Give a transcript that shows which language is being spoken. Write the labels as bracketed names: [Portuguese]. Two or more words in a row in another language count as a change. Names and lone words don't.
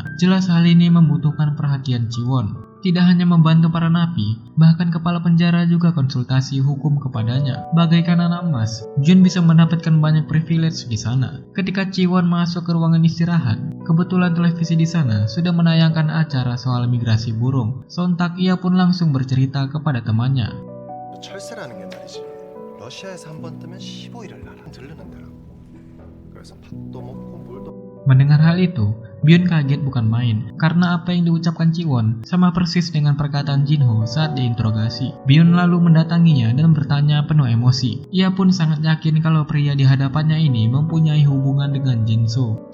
[Indonesian] Jelas hal ini membutuhkan perhatian Jiwon. Tidak hanya membantu para napi, bahkan kepala penjara juga konsultasi hukum kepadanya. Bagaikan anak emas, Jun bisa mendapatkan banyak [English] privilege [Indonesian] di sana. Ketika Jiwon masuk ke ruangan istirahat, kebetulan televisi di sana sudah menayangkan acara soal migrasi burung. Sontak ia pun langsung bercerita kepada temannya. [Korean] 철새라는 게 말이지. 러시아에서 한 번 뜨면 15일을 나라 들르는데라고. 그래서 밥도 먹고 물도. [Indonesian] Mendengar hal itu, Byun kaget bukan main, karena apa yang diucapkan Jiwon sama persis dengan perkataan Jinho saat diinterogasi. Byun lalu mendatanginya dan bertanya penuh emosi. Ia pun sangat yakin kalau pria di hadapannya ini mempunyai hubungan dengan Jinso.